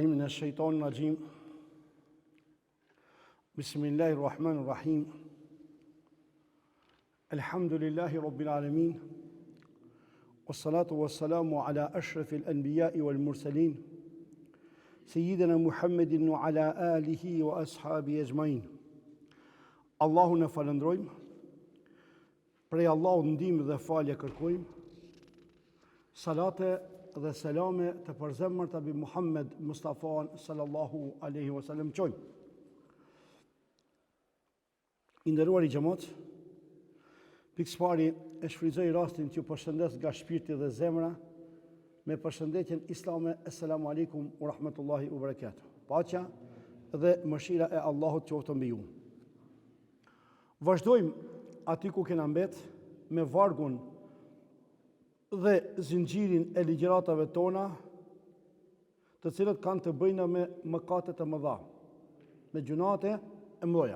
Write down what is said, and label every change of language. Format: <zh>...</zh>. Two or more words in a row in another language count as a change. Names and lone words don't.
<ar>الشيطان الرجيم بسم الله الرحمن الرحيم الحمد لله رب العالمين والصلاة والسلام على أشرف الأنبياء والمرسلين سيدنا محمد وعلى آله وأصحابه أجمعين.</ar> <sq>Allahu në falëndrojmë, prej Allahu ndihmë dhe falje kërkojmë, salate dhe selame të përzemërt mbi Muhammed Mustafa</sq> <ar>صلى الله عليه وسلم</ar> <sq>qojmë. I nderuar i xhamat, pikë pari e shfrytëzoj rastin që ju përshëndes nga shpirti dhe zemra me përshëndetjen islame:</sq> <ar>السلام عليكم ورحمة الله وبركاته.</ar> <sq>Paqja dhe mëshira e Allahut qoftë mbi ju. Vazhdojmë aty ku kena mbet me vargun dhe zinxhirin e ligjëratave tona, të cilët kanë të bëjnë me mëkatet e mëdha, me gjunate e mëdha.</sq>